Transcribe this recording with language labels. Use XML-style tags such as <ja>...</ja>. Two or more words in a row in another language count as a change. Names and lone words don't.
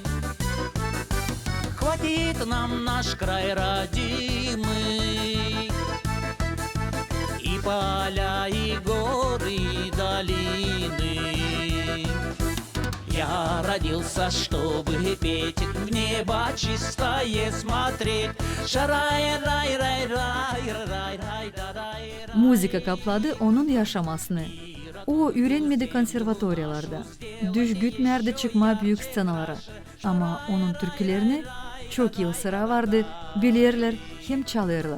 <ru>Хватит нам наш край родимый, и поля, и горы, и долины. Я родился, чтобы петь, в небо чистое смотреть.</ru> <gag>Müzika kapladı onun yaşamasını. O öğrenmedi konservatoriyalarda. Düş gütmerdi çıkma büyük scenalara. Ama onun türkülerini çok iyi sıra vardı, bilirler hem çalırlar.</gag>